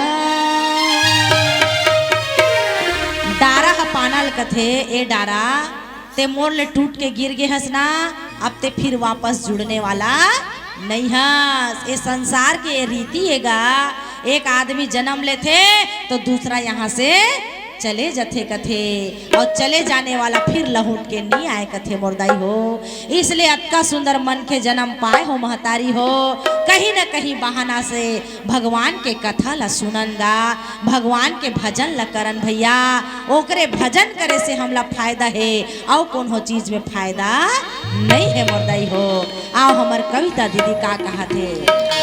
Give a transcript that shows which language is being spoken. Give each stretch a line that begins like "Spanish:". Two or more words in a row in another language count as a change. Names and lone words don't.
Chhattisgarhi: डारा का पाना कथे ए डारा ते मोर ले टूट के गिर गए हंसना अब ते फिर वापस जुड़ने वाला नहीं हंस। ये संसार की ये रीति हैगा एक आदमी जन्म लेते तो दूसरा यहाँ से चले जथे कथे और चले जाने वाला फिर लहुट के नहीं आए कथे मोरदाई हो। इसलिए अतका सुंदर मन के जन्म पाए हो महतारी हो, कहीं न कहीं बहाना से भगवान के कथा ला सुनंगा, भगवान के भजन ला करन भैया। ओकरे भजन करे से हमला फायदा है और कौन हो चीज में फायदा नहीं है मोरदाई हो। आओ हमार कविता दीदी का कहा थे।